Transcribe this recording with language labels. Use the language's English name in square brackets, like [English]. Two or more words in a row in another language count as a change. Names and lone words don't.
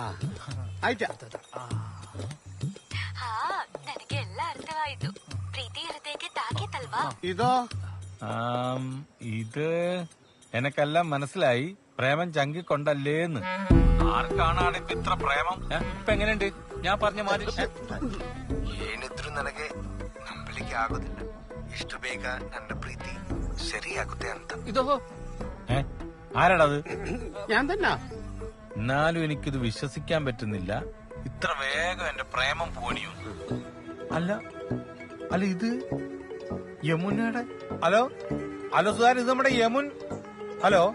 [Malayalam] ഇതോ? ഇത് എനക്കെല്ലാം മനസ്സിലായി. പ്രേമം ചങ്കിക്കൊണ്ടല്ലേന്ന്. ആർക്കാണാണ് ഇപ്പൊ ഇത്ര പ്രേമം? ഇപ്പൊ എങ്ങനെയുണ്ട് ഞാൻ പറഞ്ഞ മാതിരി? [Kannada] ಏನಿದ್ರು ನನಗೆ ನಂಬಲಿಕ್ಕೆ ಆಗೋದಿಲ್ಲ. ಇಷ್ಟು ಬೇಗ ನನ್ನ ಪ್ರೀತಿ ಸರಿಯಾಗುತ್ತೆ ಅಂತ. [Malayalam] ഇതോ ആരാടത്? ഞാൻ തന്നെ. എന്നാലും എനിക്കിത് വിശ്വസിക്കാൻ പറ്റുന്നില്ല. ഇത്ര വേഗം എന്റെ പ്രേമം പോണിയോ? അല്ല അല്ല, ഇത് യമുനയുടെ. ഹലോ ഹലോ സുധാരൻ, ഇത് നമ്മുടെ യമുൻ. ഹലോ.